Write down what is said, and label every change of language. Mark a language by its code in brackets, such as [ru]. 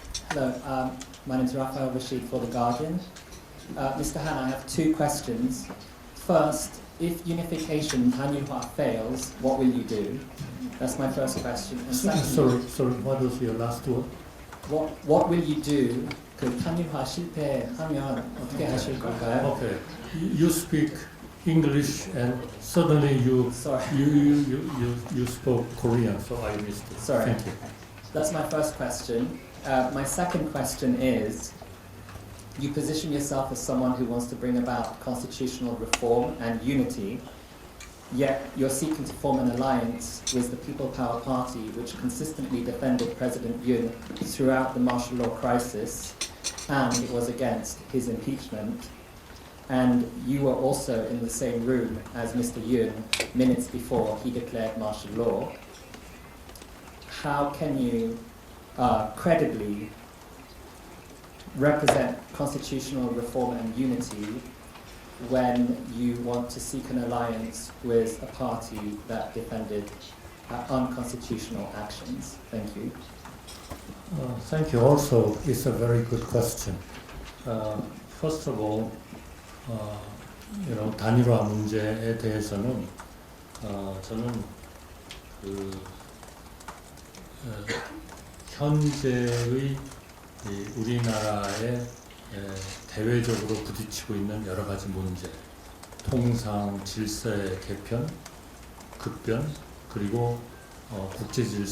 [en] Hello, my name is Raphael Rashid for The Guardian. Mr. Han, I have two questions. First, if unification Hanwha fails, what will you do? That's my first question. And secondly, Sorry, what was your last word? what will you do? [ko] 그 한일화 실패하면 어떻게 하실 건가요? [en] Okay, you speak English and suddenly you Sorry. you spoke Korean, so I missed it. Sorry. Thank you. That's my first question. My second question is, you position yourself as someone who wants to bring about constitutional reform and unity, yet you're seeking to form an alliance with the People Power Party, which consistently defended President Yoon throughout the martial law crisis, and it was against his impeachment. And you were also in the same room as Mr. Yoon minutes before he declared martial law. How can you credibly represent constitutional reform and unity when you want to seek an alliance with a party that defended unconstitutional actions? Thank you. Thank you. Also, it's a very good question. First of all, [ko] 단일화 문제에 대해서는 저는 현재의 우리나라에 대외적으로 부딪히고 있는 여러 가지 문제, 통상 질서의 개편, 급변, 그리고 국제